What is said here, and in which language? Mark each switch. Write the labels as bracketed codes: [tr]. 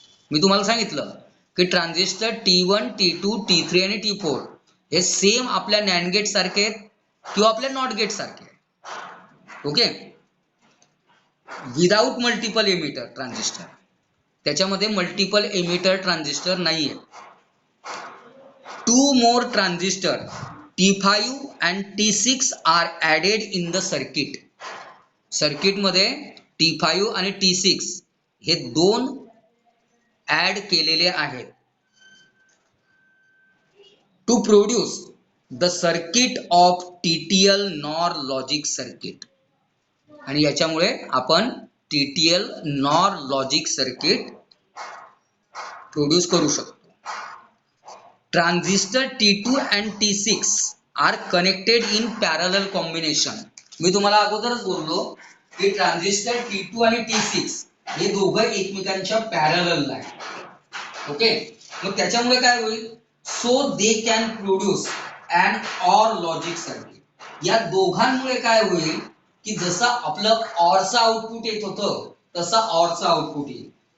[mr] मी तुम्हाला सांगितलं की ट्रान्झिस्टर T1, T2, T3 आणि T4 हे सेम आपल्या नॅन्ड गेट सारखे आहेत किंवा आपल्या नॉट गेट सारखे आहेत. [en] Okay, without multiple emitter transistor. [mr] त्याच्यामध्ये मल्टिपल एमिटर ट्रान्झिस्टर नाहीये. [en] Two more transistor T5 and T6 are added in the circuit. [mr] Circuit मध्ये T5 आणि T6 हे दोन ऍड केलेले आहेत [en] To produce the circuit of TTL nor logic circuit. [mr] आणि याच्यामुळे आपण TTL nor logic circuit produce करू शकतो. [en] Transistor T2 and T6 are connected in parallel combination. [mr] मी तुम्हाला अगोदरच बोललो की ट्रान्झिस्टर T2 आणि T6 हे दोघं एकमेकांच्या पॅरललला आहे. ओके, मग त्याच्यामुळे काय होईल, [en] So they can produce an or logic circuit. [mr] या दोघांमुळे काय होईल की जसं आपलं ऑरचं आउटपुट येत होतं तसं ऑरचं आउटपुट येईल.